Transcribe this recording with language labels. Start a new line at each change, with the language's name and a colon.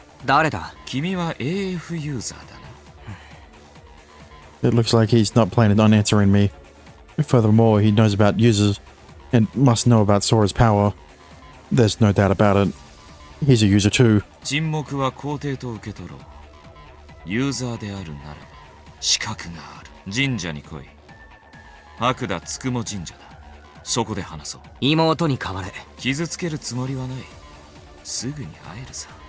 Japanese: 誰だ？君は AF ユーザーだな。
English: It looks like he's not planning on answering me. Furthermore, he knows about users, and must know about Sora's power. There's no doubt about it. He's a user too.
Japanese: 沈黙は肯定と受け取ろう。ユーザーであるならば資格がある。神社に来い。白田つくも神社だ。そこで話そう。妹に代われ。傷つけるつもりはない。すぐに会えるさ。